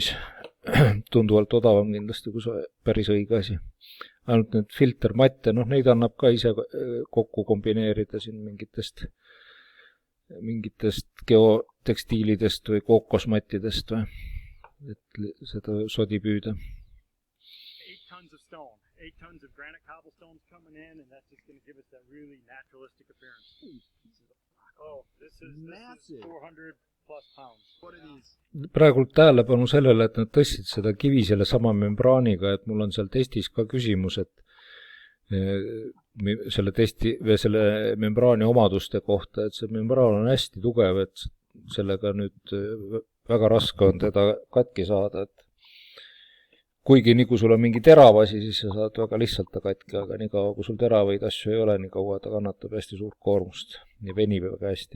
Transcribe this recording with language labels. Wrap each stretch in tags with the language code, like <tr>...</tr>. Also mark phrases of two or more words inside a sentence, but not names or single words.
<et>Tunduvalt odavam kindlasti, kui see päris õige asi. Ainult need filtermatte, neid annab ka ise kokku kombineerida siin mingitest geotekstiilidest või kookosmattidest või, et seda sodi püüda.</et> <en>8 tons of granite cobblestones coming in, and that's just going to give us that really naturalistic appearance. Oh, this is massive. 400 plus pounds. What are these?</en> <et>Praegult tähelepanu sellele, et nad tõstsid seda kivi selle sama membraaniga, et mul on seal testis ka küsimus, et selle membraani omaduste kohta, et see membraan on hästi tugev, et sellega nüüd väga raske on teda katki saada, et kuigi nii kui sul on mingi terav asi, siis sa saad väga lihtsalt ta katki, aga nii kaua kui sul teravaid asju ei ole, nii kaua ta kannatab hästi suurt koormust ja venib väga hästi.</et>